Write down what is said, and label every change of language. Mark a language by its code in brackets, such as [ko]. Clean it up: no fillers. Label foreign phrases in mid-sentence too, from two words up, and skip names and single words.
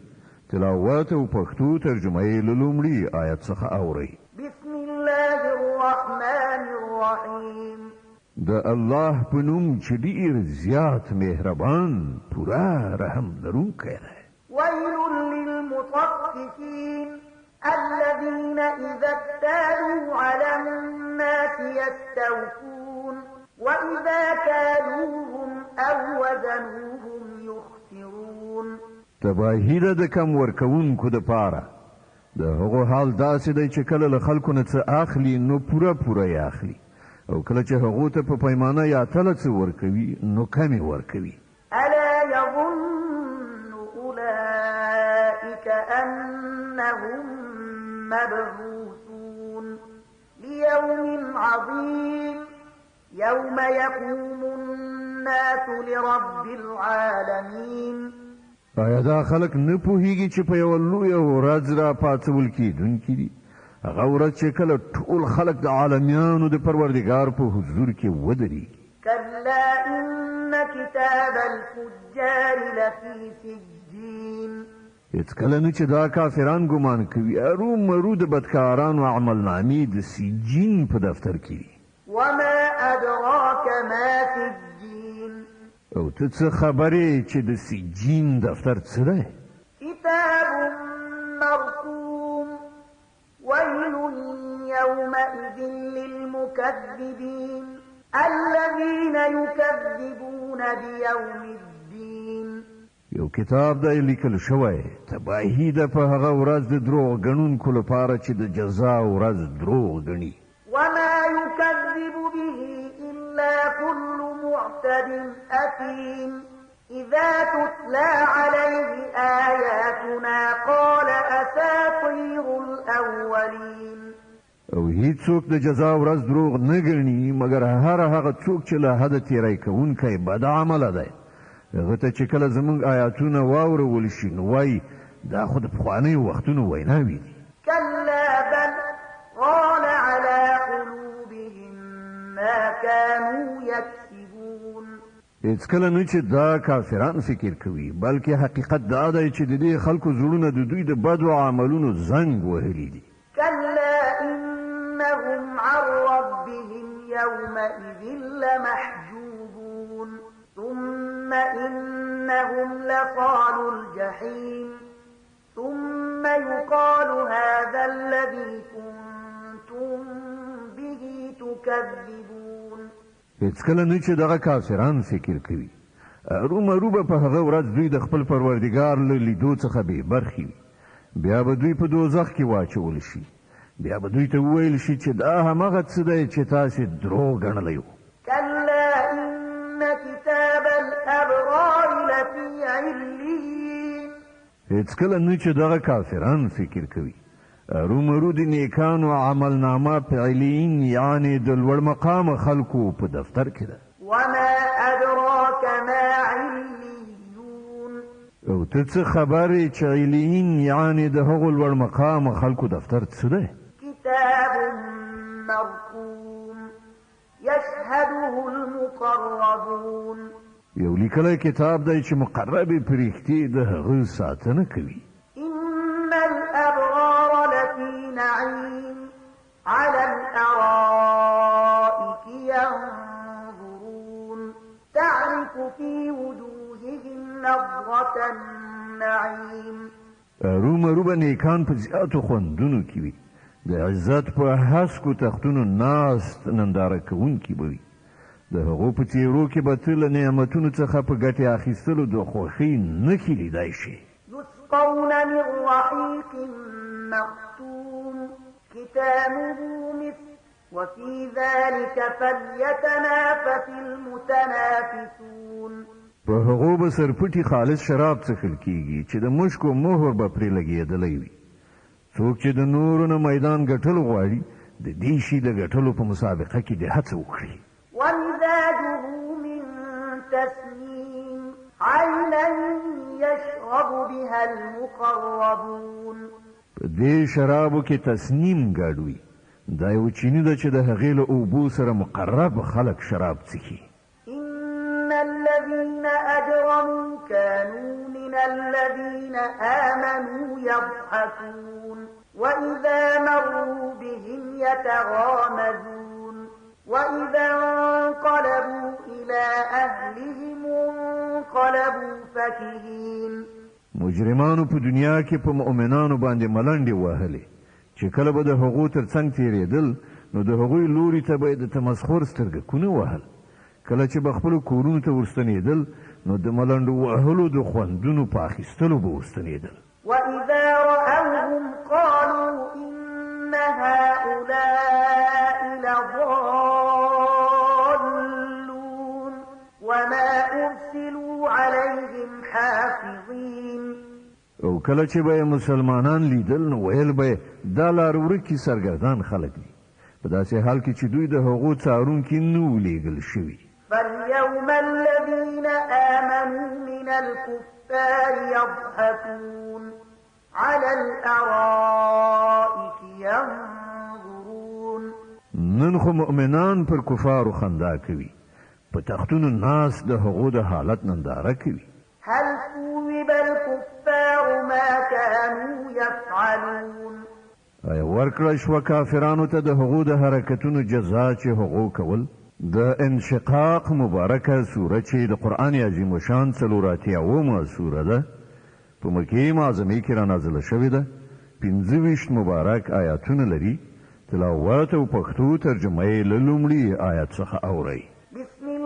[ps] تلاوت او پښتو ترجمه یې له لومړي آیت څخه اورئ. [ar] بسم الله الرحمن الرحیم. [ps] د الله په نوم چې ډېر زیات مهربان پوره رحم لرونکی دی. [ar] ويل للمطففين الذين إذا اكتالوا على الناس يستوفون وإذا كالوهم أو وزنوهم يخسرون. [ps] تباهی ده د کم ورکوونکو دپاره د هغو حال داسې دی چې کله له خلکو نه څه اخلي نو پوره پوره یې اخلي او کله چې هغو ته په پیمانه یا تله څه ورکوي نو کم یې ورکوي. [ar] ألا يظن أولئك أنهم مبعوثون ليوم عظيم يوم يقوم الناس لرب العالمين. [ps] آیا دا خلک نه پوهیږي چې په یوه لویه ورځ را پاڅول کېدونکي دي هغه ورځ چې کله ټول خلک د عالمیانو د پروردګار په حضور کې ودرېږي. [ar] كلا إن كتاب الفجار لفي سجين. [ps] هېڅکله نه چې دا کافران ګمان کوي ارومرو د بدکارانو عملنامې د سجین په دفتر کې دي. [ar] وما أدراك ما سجين. [ps] او ته څه خبرې چې د سجین دفتر څه دی؟ [ar] كتاب مرقوم ويل يومئذ للمكذبين الذين يكذبون بيوم الدين. [ps] یو کتاب دی لیکل شوی تباهي ده په هغه ورځ د دروغ ګڼونکو لپاره چې د جزا ورځ دروغ ګڼي [ar] وما يكذب به إلا كل معتد أثيم إذا تتلى عليه آياتنا قال أساطير الأولين [ps] او هیڅوک د جزا ورځ دروغ نه ګڼي مګر هغه څوک چې له حده تیری کوونکی بد عمله دی هغه ته چې کله زموږ آیاتونه واورول شي نو وایي دا خو د پخوانیو وختونو ویناوې دي [ar] كلا بل ران على قلوبهم ما كانوا يكسبون [ps] هیڅکله نه چې دا کافران فکر کوي بلکې حقیقت دا دی چې د دې خلکو زړونه د دوی د بدو عملونو زنګ وهلي دي [ar] كلا إنهم عن ربهم يومئذ لمحجوبون ثم إنهم لصالو الجحيم ثم يقال هذا الذي كنتم به تكذبون [ps] هیڅکله نه چې دغه کافران فکر کوي رومروبه په هغه ورځ دوی د خپل پروردګار له لیدو څخه بې برخې وي بیا به دوی په دوزخ کې واچول شي بیا به دوی ته وویل شي چې دا همغه څه دی چې تاسې دروغ ګڼلی وو [ar] كلا إن كتاب الأبرار لفي عليين [ps] هیڅکله نه چې دغه کافران فکر کوي رومرو د نیکانو عملنامه په علین یعنی د لوړ مقام خلکو په دفتر کې ده [ar] وما أدراك ما عليون [ps] او ته څه خبرې چې علین یعنی د هغو لوړ مقام خلکو دفتر څه دی [ar] كتاب مرقوم يشهده المقربون [ps] یو لیکلی کتاب دی چې مقربې پرښتې د هغه ساتنه کوي [ar] إن الأبرار لفي نعيم على الأرائك ينظرون تعرف في وجوههم نضرة النعيم [ps] رومروبه نیکان په زیاتو خوندونو کې وي د عزت په هسکو تختونو ناست ننداره کوونکي به وي د هغو په څېرو کې به ته له نعمتونو څخه په ګټې اخیستلو د خوښۍ نښې لیدای شي [ar] يسقون من رحيق مختوم ختامه مسك وفي ذلك فليتنافس المتنافسون [ps] په هغو به سرپټي خالص شراب څښل کیږي چې د مشکو مهر به پرې لګېدلی وي څوک چې د نورو نه میدان ګټل غواړي د دې شي د ګټلو په مسابقه کې د هڅه وکړي [ar] ومزاجه من تسنيم عينا يشرب بها المقربون [ps] په دې شرابو کې تسنیم ګډ وي دا یو چینی ده چې د هغې له اوبو سره مقرب خلک شراب څښي [ar] إن الذين أجرموا كانوا من الذين آمنوا يضحكون وإذا مروا بهم يتغامزون وإذا انقلبوا إلى أهلهم انقلبوا فكهين [ps] مجرمانو په دنیا کې په مؤمنانو باندې ملنډې وهلې چې کله به د هغو تر څنګ تېرېدل نو د هغوی لوري ته به یې د تمسخر سترګکونه وهل کله چې به خپلو کورونو ته ورستنېدل نو د ملنډو وهلو د خوندونو په اخیستلو به ورستنېدل [ar] وإذا رأوهم قالوا إن هؤلاء لضالون وما أرسلوا عليهم حافظين [ps] او کله چې به مسلمانان لیدل نو ویل به دا لار ورکي سرګردان خلک دي په داسې حال کې چې دوی د هغو څارونکي نه وو لیږل شوي [ar] فاليوم الذين آمنوا من الكفار يضحكون على الأرائك ينظرون [ps] نن خو مؤمنان پر کفارو خندا کوي په تختونو ناس د هغو د حالت ننداره کوي [ar] هل ثوب الكفار ما كانوا يفعلون [ps] ایا ورکړه شوه کافرانو ته د هغو د حرکتونو جزا چې هغو کول د انشقاق مبارکه سوره چې د قرآن عظیم الشان 480 سوره ده په مکې معظمې کې رانازله شوې ده 25 مبارک آیاتونه لري تلاوت او پښتو ترجمه یې له لومړي آیات څخه اورئ